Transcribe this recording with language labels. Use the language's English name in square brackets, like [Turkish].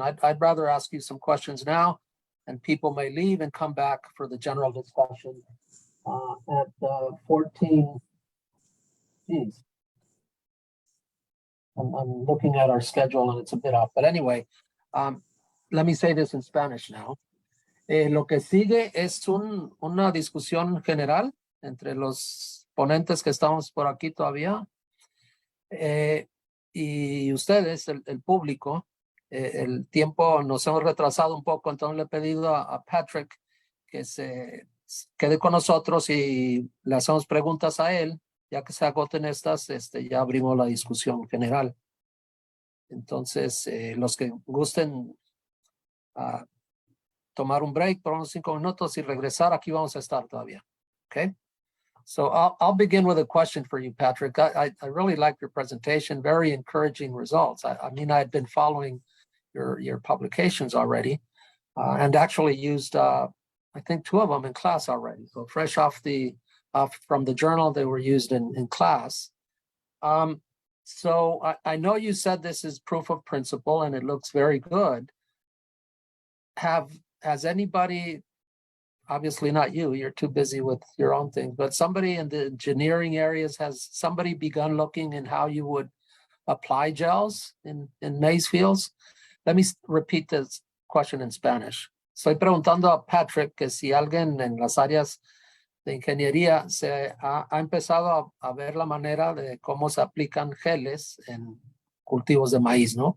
[English] I'd rather ask you some questions now, and people may leave and come back for the general discussion at 14. Geez. I'm looking at our schedule and it's a bit off, but anyway, let me say this in Spanish now. [Spanish] Lo que sigue es una discusión general entre los ponentes que estamos por aquí todavía, y ustedes, el público. El tiempo nos hemos retrasado un poco, entonces le he pedido a Patrick que se quede con nosotros y le hacemos preguntas a él. Ya que se agoten estas, ya abrimos la discusión general. Entonces, los que gusten tomar un break por unos 5 minutos y regresar, aquí vamos a estar todavía. [English] Okay? So I'll begin with a question for you, Patrick. I really like your presentation, very encouraging results. I mean, I'd been following your publications already, and actually used, I think 2 of them in class already. So fresh off from the journal, they were used in class. So I know you said this is proof of principle and it looks very good. Has anybody, obviously not you, you're too busy with your own thing, but somebody in the engineering areas, has somebody begun looking in how you would apply gels in maize fields? Let me repeat this question in Spanish. [Spanish] Estoy preguntando a Patrick que si alguien en las áreas de ingeniería se ha empezado a ver la manera de cómo se aplican geles en cultivos de maíz, ¿no?